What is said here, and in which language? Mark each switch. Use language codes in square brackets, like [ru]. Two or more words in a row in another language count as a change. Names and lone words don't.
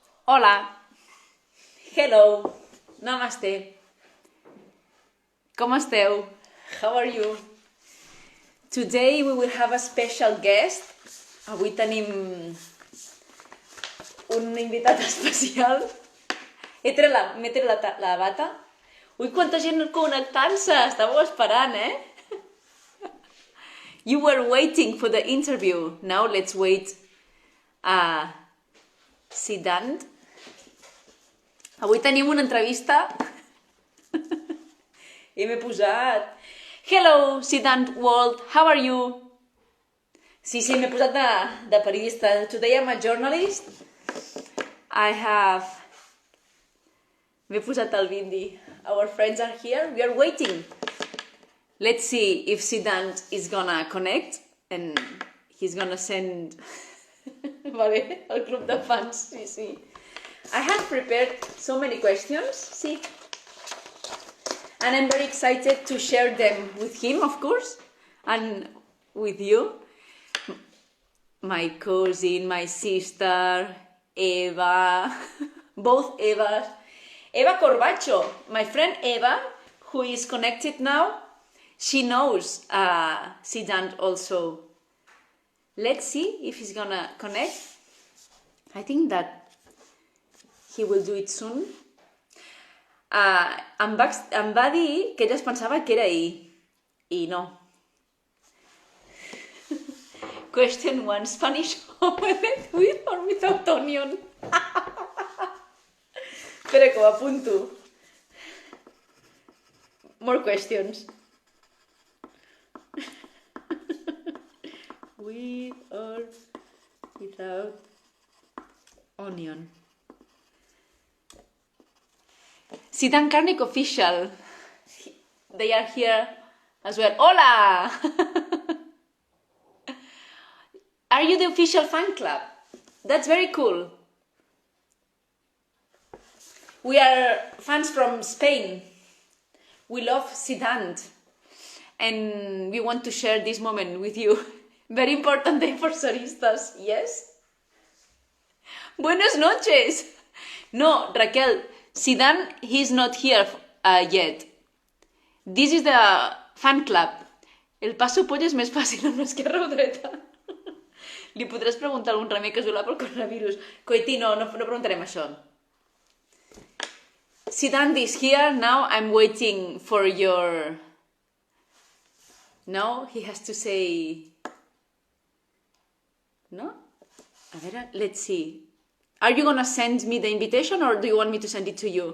[en] Hola, hello, namaste. [ca] Com esteu? [en] How are you? Today we will have a special guest. [ca] Avui tenim un invitat especial. M'he tret la bata. Ui, quanta gent connectant-se! Estàveu esperant, [en] You were waiting for the interview. Now let's wait. Siddhant. [ca] Avui tenim una entrevista i m'he posat [en] Hello, Siddhant World, how are you? [ca] Sí, m'he posat de periodista. [en] Today I'm a journalist. [ca] M'he posat el bindi. [en] Our friends are here. We are waiting. Let's see if Siddhant is gonna connect and he's gonna send... [ca] Vale, el club de fans, sí. [en] I have prepared so many questions, see? And I'm very excited to share them with him, of course, and with you. My cousin, my sister, Eva, both Evas. Eva Corbacho, my friend Eva, who is connected now, she knows Siddhant also. Let's see if he's gonna connect. I think that he will do it soon. [ca] Em va dir que ella es pensava que era i no. [en] Question 1. Spanish omelette with or without onion? [ca] Espera que ho apunto. [en] More questions. With or without onion? Siddhant Karnick official. They are here as well. Hola! Are you the official fan club? That's very cool. We are fans from Spain. We love Siddhant. And we want to share this moment with you. Very important day for soristas, yes? [es] Buenas noches! No, Raquel, [en] Siddhant, he's not here yet. This is the fan club. [ca] El passo poll és més fàcil amb l'esquerra o dreta. Li podràs preguntar a algun remei casolà pel coronavirus. Coití, no preguntarem això. [en] Siddhant is here, now I'm waiting for your... No, he has to say... No? [ca] A veure, [en] let's see. Are you gonna send me the invitation or do you want me to send it to you?